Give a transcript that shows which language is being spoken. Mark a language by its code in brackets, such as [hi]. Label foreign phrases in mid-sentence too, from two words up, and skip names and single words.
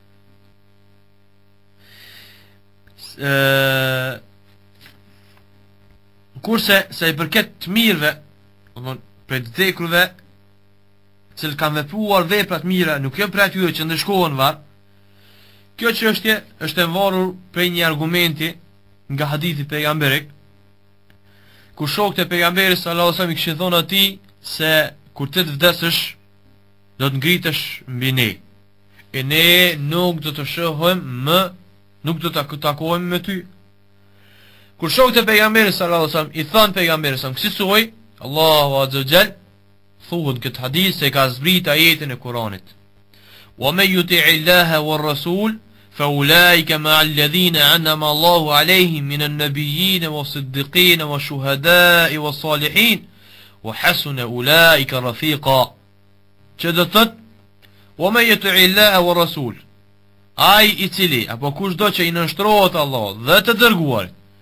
[sq] Kurse se i përket të mirëve, prej të vdekurve, që kanë vepruar vepra të mira, nuk janë prej atyre që ndëshkohen varr, kjo çështje është e varur prej një argumenti nga hadithi pejgamberit, ku shokët e pejgamberit [ar] صلى الله عليه وسلم [sq] i kishin thonë atij se kur ti të vdesësh do të ngritesh mbi ne. E ne nuk do të shohim më, nuk do të takohemi me ty. Kur shokët e pejgamberit [ar] صلى الله عليه وسلم [sq] i thanë pejgamberit [ar] صلى الله عليه وسلم, [sq] kësaj Allahu [ar] عز وجل [sq] thuhet këtë hadith se ka zbrit ajetin e Kuranit. [ar] ومن يطع الله والرسول فأولئك مع الذين أنعم الله عليهم من النبيين والصديقين والشهداء والصالحين وحسن أولئك رفيقا. [sq] Që do të thotë, [ar] ومن يطع الله والرسول, [sq] ai i cili apo kushdo që i nënshtrohet Allah dhe të dërguarit,